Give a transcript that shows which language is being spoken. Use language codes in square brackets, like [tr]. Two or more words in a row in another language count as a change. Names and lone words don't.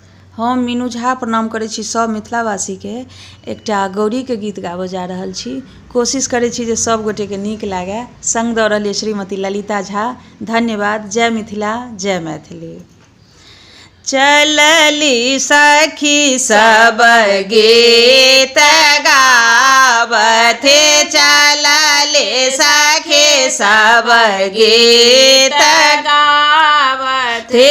[mai] हम मीनू झा प्रणाम करै छी सब मिथिलावासी के। एकटा गौरी के गीत गाबऽ जा रहल छी। कोशिश करै छी जे सब गोटे के नीक लागे। संग दऽ रहल श्रीमती ललिता झा। धन्यवाद। जय मिथिला, जय मैथिली। चलली सखी सब गीत गावथे, चलले सखी सब गीत गावथे।